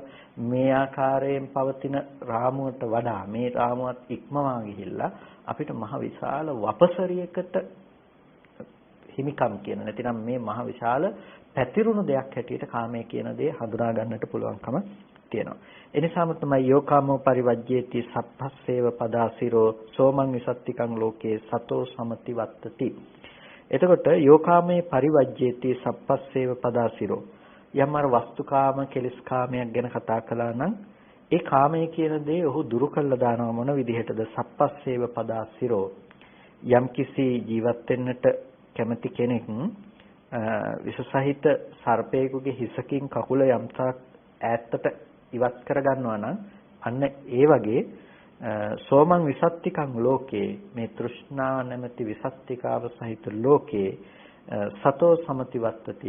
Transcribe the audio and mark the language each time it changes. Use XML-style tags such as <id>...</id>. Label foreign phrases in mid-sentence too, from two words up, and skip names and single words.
<si>මේ ආකාරයෙන් පවතින රාමුවට වඩා මේ රාමුවත් ඉක්මවා ගිහිල්ලා අපිට මහ විශාල වපසරියකට හිමිකම් කියන නැතිනම් මේ මහ විශාල පැතිරුණු දෙයක් හැටියට කාමය කියන දේ හඳුනා ගන්නට පුළුවන්කම තියෙනවා. එනිසාම තමයි</si> <pi>යෝකාමෝ පරිවජ්ජේති සප්පස්සේව පදාසිරෝ සෝමං විසත්තිකං ලෝකේ සතෝ සමති වත්තති.</pi> <si>එතකොට</si> <pi>යෝකාමේ පරිවජ්ජේති සප්පස්සේව පදාසිරෝ</pi> <si>යම් අර වස්තුකාම කෙලස්කාමයක් ගැන කතා කළා නම් ඒ කාමයේ කියන දේ ඔහු දුරු කළා දානවා මොන විදිහටද?</si> <pi>සප්පස්සේව පදාසිරෝ</pi> <si>යම් කිසි ජීවත් වෙන්නට කැමති කෙනෙක් විශේෂහිත සර්පයෙකුගේ හිසකින් කකුල යම්තාක් ඈතට ඉවත් කරගන්නවා නම් අන්න ඒ වගේ</si> <pi>සෝමං විසත්තිකං ලෝකේ</pi> <si>මේ තෘෂ්ණා නැමැති විසත්තිකාව සහිත ලෝකේ</si> <pi>සතෝ සමතිවත්තති.</pi>